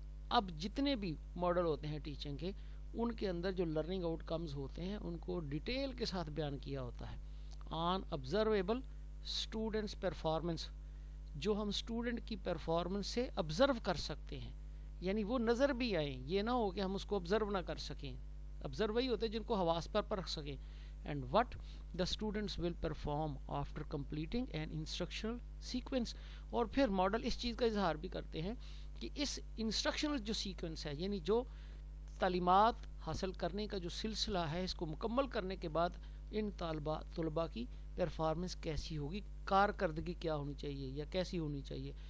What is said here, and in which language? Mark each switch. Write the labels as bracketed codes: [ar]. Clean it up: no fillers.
[ur] اب جتنے بھی ماڈل ہوتے ہیں ٹیچنگ کے, ان کے اندر جو لرننگ آؤٹ کمز ہوتے ہیں ان کو ڈیٹیل کے ساتھ بیان کیا ہوتا ہے. [en] on observable students performance, [ur] جو ہم اسٹوڈنٹ کی پرفارمنس سے آبزرو کر سکتے ہیں, یعنی وہ نظر بھی آئیں, یہ نہ ہو کہ ہم اس کو آبزرو نہ کر سکیں. آبزرو وہی ہوتے ہیں جن کو حواس پر رکھ سکیں. [en] And what the students will perform after completing an instructional sequence. [ur] اور پھر ماڈل اس چیز کا اظہار بھی کرتے ہیں کہ اس انسٹرکشنل جو سیکوینس ہے, یعنی جو تعلیمات حاصل کرنے کا جو سلسلہ ہے, اس کو مکمل کرنے کے بعد ان طلباء کی پرفارمنس کیسی ہوگی, کارکردگی کیا ہونی چاہیے یا کیسی ہونی چاہیے.